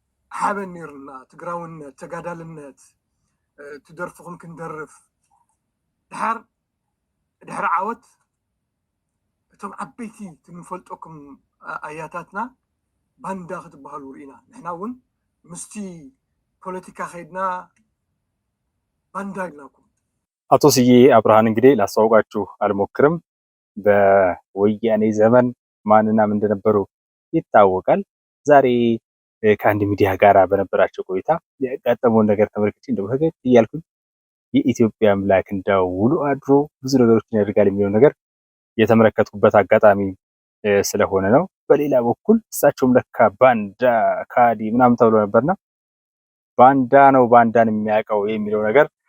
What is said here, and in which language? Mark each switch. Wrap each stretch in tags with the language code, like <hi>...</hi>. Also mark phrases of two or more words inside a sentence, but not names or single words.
<ti>ሓበኒርና ትግራውነት ተጋዳልነት ትደርፍኩም ክንደርፍ ድሕሪ ዓወት እቶም ዓበይቲ ትንፈልጦኩም ኣያታትና ባንዳ ክትበሃሉ ርኢና ንሕና እውን ምስቲ ፖለቲካ ኸይድና ባንዳ ይልናኩም።</ti> <am>አቶ ስዬ አብርሃን እንግዲህ ላስተዋውቃችሁ አልሞክርም። በወያኔ ዘመን ማንና ምን እንደነበሩ ይታወቃል። ዛሬ ከአንድ ሚዲያ ጋር በነበራቸው ቆይታ ያጋጠመውን ነገር ተመልክቼ እንደው ፈገግ እያልኩኝ የኢትዮጵያ አምላክ እንደው ውሎ አድሮ ብዙ ነገሮችን ያደርጋል የሚለው ነገር የተመለከትኩበት አጋጣሚ ስለሆነ ነው። በሌላ በኩል እሳቸውም ለካ ባንዳ ካዲ ምናምን ተብሎ ነበርና ባንዳ ነው ባንዳን የሚያውቀው የሚለው ነገር</am>